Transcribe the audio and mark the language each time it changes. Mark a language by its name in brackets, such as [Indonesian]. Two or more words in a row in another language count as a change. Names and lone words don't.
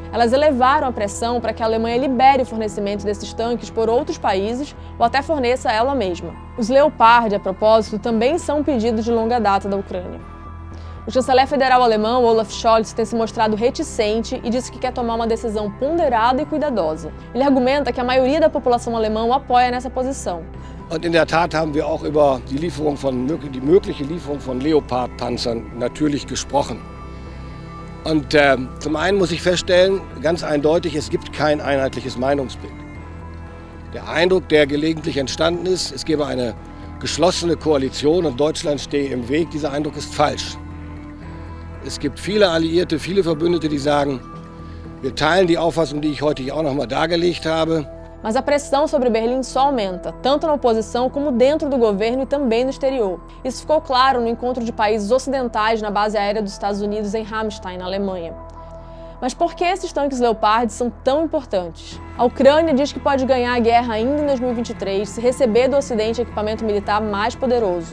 [Portuguese] Elas elevaram a pressão para que a Alemanha libere o fornecimento desses tanques por outros países ou até forneça ela mesma. Os Leopard, a propósito, também são um pedido de longa data da Ucrânia. O chanceler federal alemão, Olaf Scholz, tem se mostrado reticente e disse que quer tomar uma decisão ponderada e cuidadosa. Ele argumenta que a maioria da população alemã o apoia nessa posição. [German] Und in der Tat haben wir auch über die mögliche Lieferung von Leopard-Panzern natürlich gesprochen. Und zum einen muss ich feststellen, ganz eindeutig, es gibt kein einheitliches Meinungsbild. Der Eindruck, der gelegentlich entstanden ist, es gebe eine geschlossene Koalition und Deutschland stehe im Weg, dieser Eindruck ist falsch. Es gibt viele Alliierte, viele Verbündete, die sagen, wir teilen die Auffassung, die ich heute hier auch noch mal dargelegt habe. [Portuguese] Mas a pressão sobre Berlim só aumenta, tanto na oposição como dentro do governo e também no exterior. Isso ficou claro no encontro de países ocidentais na base aérea dos Estados Unidos em Ramstein, na Alemanha. Mas por que esses tanques Leopard são tão importantes? A Ucrânia diz que pode ganhar a guerra ainda em 2023 se receber do Ocidente equipamento militar mais poderoso.